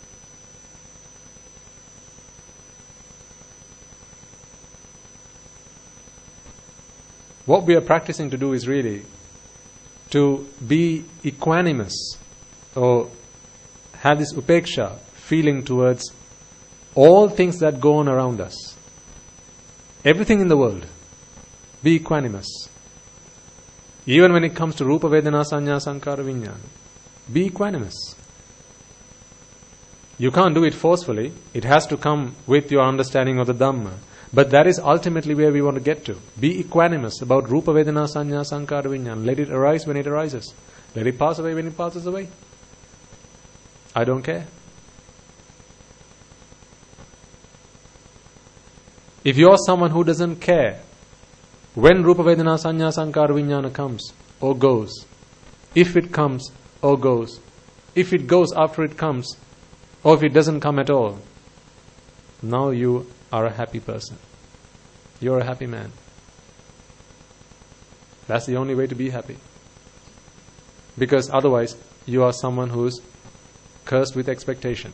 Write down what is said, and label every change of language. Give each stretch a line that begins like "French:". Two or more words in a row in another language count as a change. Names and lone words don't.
English: What we are practicing to do is really to be equanimous, or have this upeksha feeling towards all things that go on around us. Everything in the world. Be equanimous. Even when it comes to
Pali: rupa, vedana, sanya, sankara, vijnana.
English: Be equanimous. You can't do it forcefully. It has to come with your understanding of the Dhamma. But that is ultimately where we want to get to. Be equanimous about
Pali: rupa, vedana, sanya, sankara, vijnana.
English: Let it arise when it arises. Let it pass away when it passes away. I don't care. If you're someone who doesn't care when
Pali: rupa, vedana, sanya, sankara, vijnana
English: comes or goes, if it comes or goes, if it goes after it comes, or if it doesn't come at all, now you are a happy person. You're a happy man. That's the only way to be happy. Because otherwise, you are someone who's cursed with expectation.